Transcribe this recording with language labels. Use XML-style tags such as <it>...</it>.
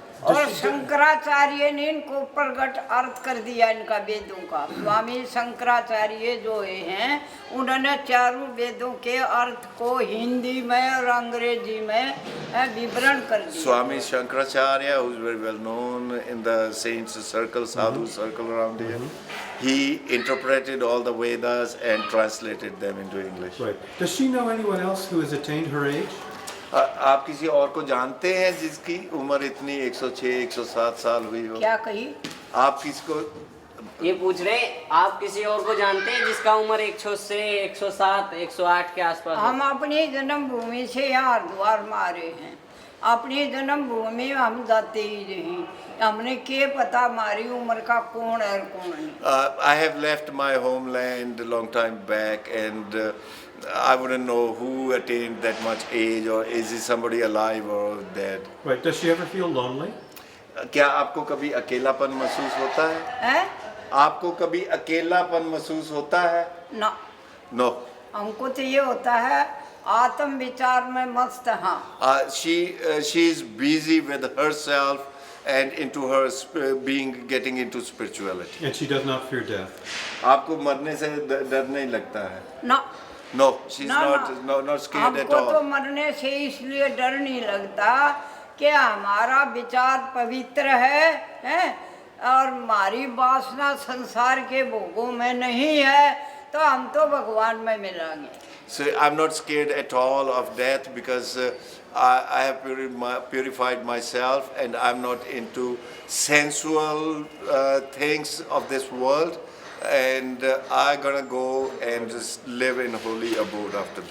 <hi>और शंकराचार्य ने इनको प्रगट अर्थ कर दिया इनका वेदों का। स्वामी शंकराचार्य जो हैं उन्होंने चारों वेदों के अर्थ को हिंदी में और अंग्रेजी में विवरण कर दिया।</hi> <en>Swami Shankaracharya, who is very well known in the saints circle, sadhu circle around here, he interpreted all the Vedas and translated them into English. Right. Does she know anyone else who has attained her age?</en> <hi>आप किसी और को जानते हैं जिसकी उम्र इतनी 106, 107 साल हुई हो? क्या कही? आप किसको? ये पूछ रहे आप किसी और को जानते हैं जिसका उम्र 106, 107, 108 के आसपास हो? हम अपनी जन्मभूमि से यहाँ हरिद्वार में आ रहे हैं। अपनी जन्मभूमि में हम जाते ही नहीं। हमने क्या पता हमारी उम्र का कौन है और कौन नहीं। I have left my homeland a long time back, and I wouldn't know who attained that much age, or is he somebody alive or dead. Right. Does she ever feel lonely? क्या आपको कभी अकेलापन महसूस होता है? हैं? आपको कभी अकेलापन महसूस होता है? ना,</hi> <en>No.</en> <hi>हमको तो ये होता है आत्म विचार में मस्त। हाँ,</hi> <en>She is busy with herself and into her getting into spirituality. And she does not fear death.</en> <hi>आपको मरने से डर नहीं लगता है? ना,</hi> <en>No, she's</en> <hi>ना,</hi> <en>not scared at</en> <hi>हमको तो</hi> <en>all.</en> <hi>मरने से इसलिए डर नहीं लगता कि हमारा विचार पवित्र है और हमारी वासना संसार के भोगों में नहीं है, तो हम तो भगवान में मिलेंगे।</hi> <en>So I'm not scared at all of death because I have purified myself and I'm not into sensual things of this world, and I'm gonna go and just live in holy abode after</en>